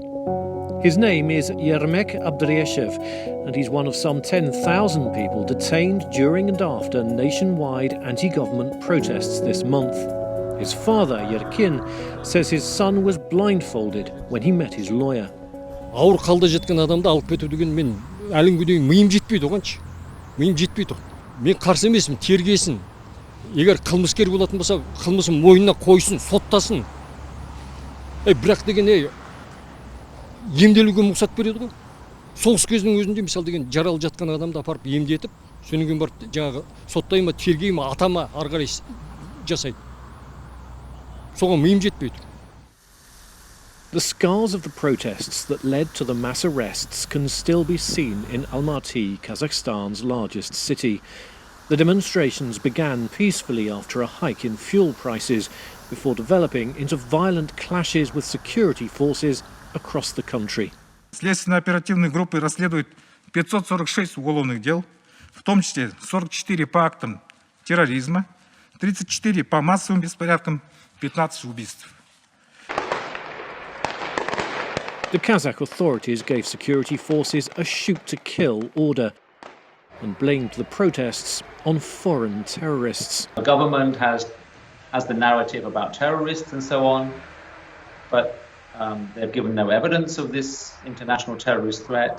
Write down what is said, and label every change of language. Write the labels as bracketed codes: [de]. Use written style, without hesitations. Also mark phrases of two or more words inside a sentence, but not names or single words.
[en] His name is Yermek Abdrieshev, and he's one of some 10,000 people detained during and after nationwide anti-government protests this month. His father, Yerkin, says his son was blindfolded when he met his lawyer. [kk] Ауыр қалда жеткен адамды алып кету деген мен әлі күнге дейін миым жетпейді оғаншы. Миым жетпейді. Мен қарсы емеспін, тергесін. Егер қылмыскер болатын болса, қылмысын мойнына қойсын, соттасын. Бірақ деген емделуге мұрсат береді ғой. Соғыс кезінің өзінде мысалы деген жаралы жатқан адамды апарып емдетіп, содан кейін барып жаңағы соттай ма, тергей ма, атама ары қарай жасайды. Соған миым жетпейді. [en] The scars of the protests that led to the mass arrests can still be seen in Almaty, Kazakhstan's largest city. The demonstrations began peacefully after a hike in fuel prices before developing into violent clashes with security forces across the country. [ru] Следственно-оперативной группой расследуют 546 уголовных дел, в том числе 44 по актам терроризма, 34 по массовым беспорядкам, 15 убийств. [en] The Kazakh authorities gave security forces a shoot-to-kill order and blamed the protests on foreign terrorists. The government has the narrative about terrorists and so on, but they've given no evidence of this international terrorist threat.